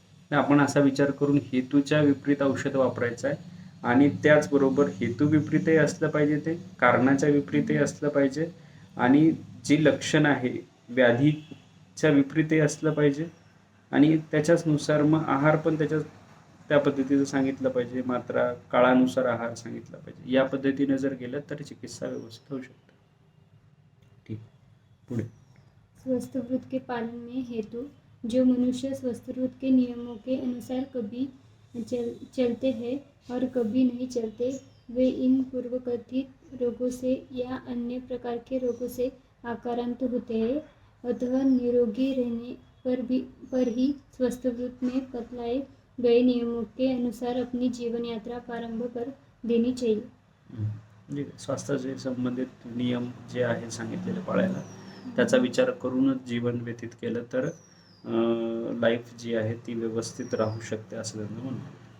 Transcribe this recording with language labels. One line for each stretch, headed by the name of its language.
Marathi: तर आपण असा विचार करून हेतूच्या विपरीत औषध वापरायचं आहे आणि त्याचबरोबर हेतू विपरीतही असलं पाहिजे, ते कारणाच्या विपरीतही असलं पाहिजे आणि जी लक्षण आहे व्याधीच्या विपरीतही असलं पाहिजे आणि त्याच्याचनुसार मग आहार पण त्या पद्धतीचं सांगितलं पाहिजे. मात्रा काळानुसार आहार सांगितला पाहिजे. या पद्धतीने जर गेलं तर चिकित्सा व्यवस्थित होऊ शकते. ठीक. पुढे
Hindi: स्वस्थवृत्त के पालन में हेतु जो मनुष्य स्वस्थवृत्त के नियमों के अनुसार कभी चलते हैं और कभी नहीं चलते वे इन पूर्वकथित रोगों से या अन्य प्रकार के रोगों से आक्रांत होते हैं. अतः निरोगी रहने पर ही स्वस्थवृत्त में बतलाए गए नियमों के अनुसार अपनी जीवन यात्रा प्रारंभ कर देनी चाहिए.
Marathi: म्हणजे स्वास्थ्याशी संबंधित नियम जे आहे सांगितलेले पाळायला त्याचा विचार करूनच जीवन व्यतीत केलं तर लाईफ जी आहे ती व्यवस्थित राहू शकते असं त्यांना म्हणतात.